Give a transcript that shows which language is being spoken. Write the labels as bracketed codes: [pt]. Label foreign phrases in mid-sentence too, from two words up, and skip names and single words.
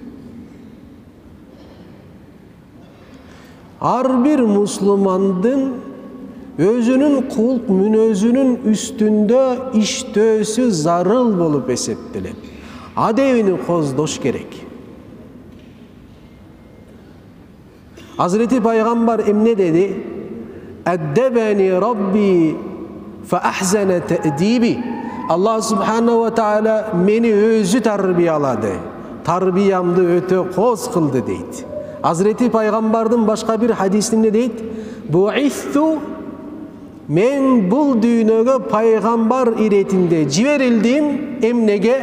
[ky] Ар бир мусулмандын өзүнүн кулк мүнөзүнүн үстүндө иштөөсү зарыл болуп эсептелет. Адебини коздош керек. Азирети пайгамбар эмне деди? [ar] أدبني ربي فأحسن تأديبي. [ky] Аллах субхана ва таала мени өзү тарбиялады. Тарбиямды өтө коз кылды дейт. Азирети пайгамбардын башка бир хадисинде дейт: "Бу'исту, мен бул дүйнөгө пайгамбар иретинде жиберилдим, эмнеге?